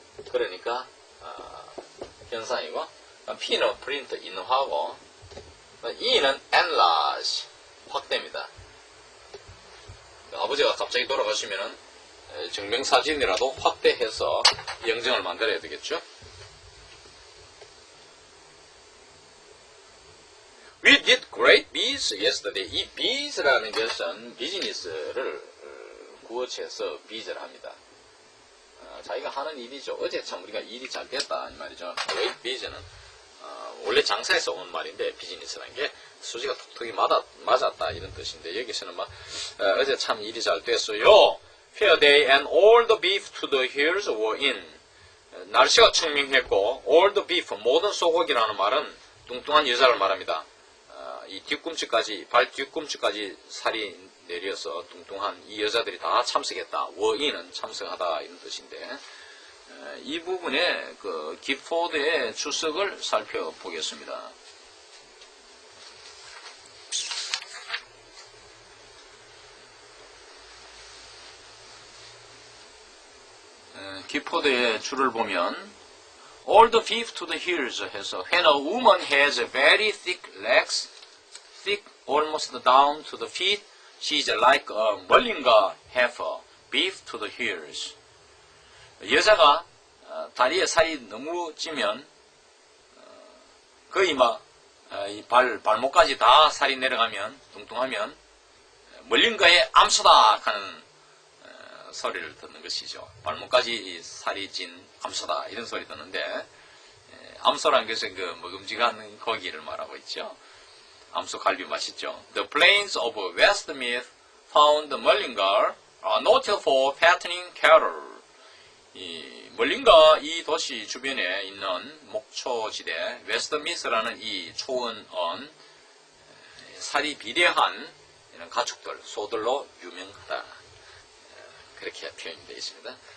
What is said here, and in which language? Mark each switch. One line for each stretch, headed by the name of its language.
Korean: 그러니까 현상이고, P는 print 인화하고, E는 enlarge 확대입니다. 아버지가 갑자기 돌아가시면은 증명사진이라도 확대해서 영정을 만들어야 되겠죠.
English: We did great biz yesterday.
Korean: 이 biz라는 것은 비즈니스를 구어체해서 biz를 합니다. 자기가 하는 일이죠. 어제 참 우리가 일이 잘 됐다 이 말이죠.
English: great biz
Korean: 는 원래 장사에서 온 말인데 비즈니스라는 게 수지가 톡톡이 맞았다 이런 뜻인데, 여기서는 막 어제 참 일이 잘 됐어요.
English: Fair day and all the beef to the hills were in.
Korean: 날씨가 청명했고
English: all the beef,
Korean: 모든 소고기라는 말은 뚱뚱한 여자를 말합니다. 이 뒤꿈치까지, 발 뒤꿈치까지 살이 내려서 뚱뚱한 이 여자들이 다 참석했다. were-in은 참석하다 이런 뜻인데, 이 부분에 그 기포드의 주석을 살펴보겠습니다. 기포드의 줄을 보면
English: all the beef to the hills 해서 when a woman has very thick legs, thick almost down to the feet, she is like a 멀린가 heifer, beef to the hills.
Korean: 여자가 다리에 살이 너무 찌면 거의 막 발목까지 다 살이 내려가면 뚱뚱하면 멀린가의 암소다 하는 소리를 듣는 것이죠. 발목까지 살이 찐 암소다 이런 소리 듣는데, 암소라는 것은 그 먹음직한 고기를 말하고 있죠. 암소 갈비 맛있죠.
English: The plains of Westmeath found mullingar are noted for fattening cattle.
Korean: 이 멀린가 이 도시 주변에 있는 목초지대 웨스트미스라는 이 초원은 살이 비대한 이런 가축들, 소들로 유명하다. 그렇게 표현이 되어 있습니다.